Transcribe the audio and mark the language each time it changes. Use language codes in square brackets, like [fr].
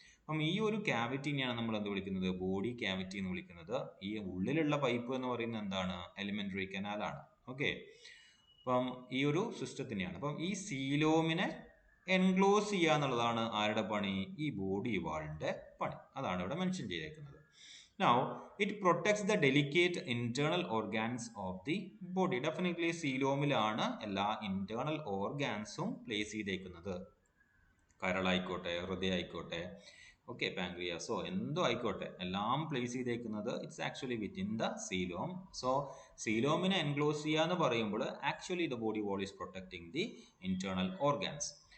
[ml] അപ്പം ഈ ഒരു ക്യാവിറ്റിനെയാണ് നമ്മൾ എന്ത് വിളിക്കുന്നത്, ബോഡി ക്യാവിറ്റി എന്ന് വിളിക്കുന്നത്. ഈ ഉള്ളിലുള്ള പൈപ്പ് എന്ന് പറയുന്നത് എന്താണ്, എലിമെൻ്ററി കനാലാണ്. ഓക്കെ, അപ്പം ഈ ഒരു സിസ്റ്റത്തിനെയാണ്. അപ്പം ഈ സീലോമിനെ എൻക്ലോസ് ചെയ്യുക എന്നുള്ളതാണ് ആരുടെ പണി, ഈ ബോഡി വാളിൻ്റെ പണി. അതാണ് ഇവിടെ മെൻഷൻ ചെയ്തേക്കുന്നത്. [en] Now, it protects the delicate internal organs of the body. [ml] Definitely സീലോമിലാണ് എല്ലാ ഇന്റേണൽ ഓർഗാൻസും പ്ലേസ് ചെയ്തേക്കുന്നത്. കരളായിക്കോട്ടെ, ഹൃദയം ആയിക്കോട്ടെ, ഓക്കെ, പാങ്ക്രിയാസോ എന്തോ ആയിക്കോട്ടെ, എല്ലാം പ്ലേസ് ചെയ്തേക്കുന്നത് [en] It's actually within the coelom. So [ml] സീലോമിനെ enclose ചെയ്യുക എന്ന് പറയുമ്പോൾ [en] Actually the body wall is protecting the internal organs.